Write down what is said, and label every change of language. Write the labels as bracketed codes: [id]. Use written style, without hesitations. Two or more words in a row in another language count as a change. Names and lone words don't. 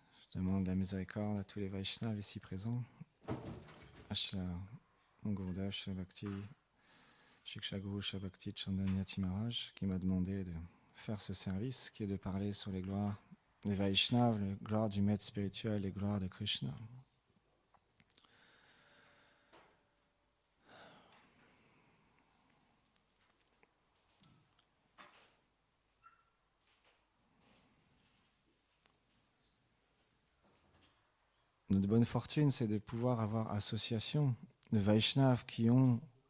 [fr] Je demande la miséricorde à tous les Vaishnavas ici présents, à Srila Gurudev, Srila Bhakti, Shiksha Guru, Srila Bhakti Chandanyati Maharaj, qui m'a demandé de faire ce service, qui est de parler sur les gloires des Vaishnavas, les gloires du maître spirituel, les gloires de Krishna. Notre bonne fortune, c'est de pouvoir avoir association de Vaishnavas qui ont